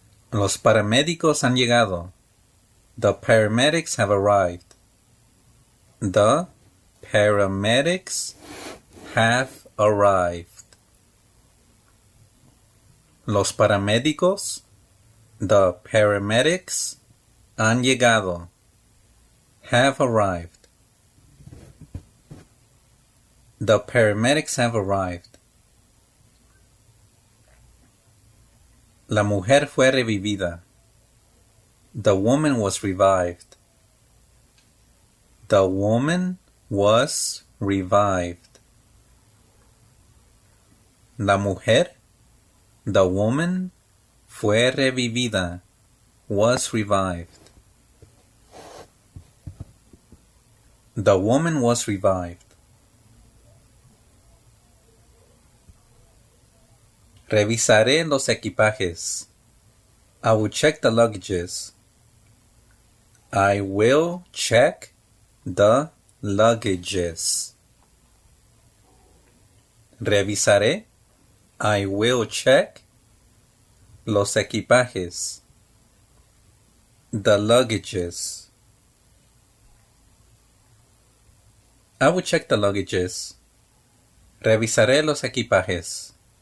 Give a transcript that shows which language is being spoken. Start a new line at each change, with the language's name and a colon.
Spanish: Los paramédicos han llegado.
English: The paramedics have arrived. The paramedics have arrived.
Spanish: Los paramédicos,
English: the paramedics,
Spanish: han llegado.
English: Have arrived. The paramedics have arrived.
Spanish: La mujer fue revivida.
English: The woman was revived. The woman was revived.
Spanish: La mujer,
English: the woman,
Spanish: fue revivida,
English: was revived. The woman was revived.
Spanish: Revisaré los equipajes.
English: I will check the luggages. I will check the luggages.
Spanish: Revisaré,
English: I will check
Spanish: los equipajes.
English: The luggages. I will check the luggages.
Spanish: Revisaré los equipajes.